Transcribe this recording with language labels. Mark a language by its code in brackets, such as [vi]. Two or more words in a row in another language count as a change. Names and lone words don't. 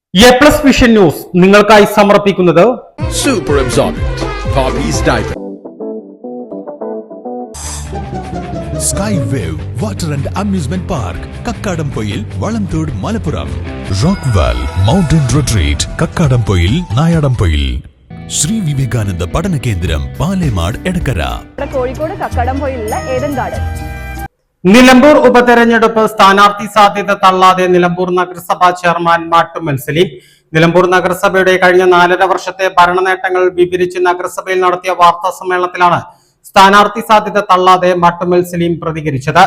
[ml] A+ വിഷൻ ന്യൂസ് നിങ്ങൾക്കായി സമർപ്പിക്കുന്നത് Super Absorbent Poppy's Diaper. Sky Wave Water and Amusement Park, Kakkadampoil, Valamthood, Malappuram. Rockval Mountain Retreat, Kakkadampoil, Nayadampoil. Sri Vivekananda Padana Kendram, Palemad, Edakara. കോഴിക്കോട് കക്കാടംപൊയിലുള്ള ഏദൻ ഗാർഡൻ. നിലമ്പൂർ ഉപതെരഞ്ഞെടുപ്പ് സ്ഥാനാർത്ഥി സാധ്യത തള്ളാതെ നിലമ്പൂർ നഗരസഭാ ചെയർമാൻ മാട്ടുമ്മൽ സലീം. നിലമ്പൂർ നഗരസഭയുടെ കഴിഞ്ഞ 4.5 വർഷത്തെ ഭരണ നേട്ടങ്ങൾ വിവരിച്ച് നഗരസഭയിൽ നടത്തിയ വാർത്താ സമ്മേളനത്തിലാണ് സ്ഥാനാർത്ഥി സാധ്യത തള്ളാതെ മാട്ടുമ്മൽ സലീം പ്രതികരിച്ചത്.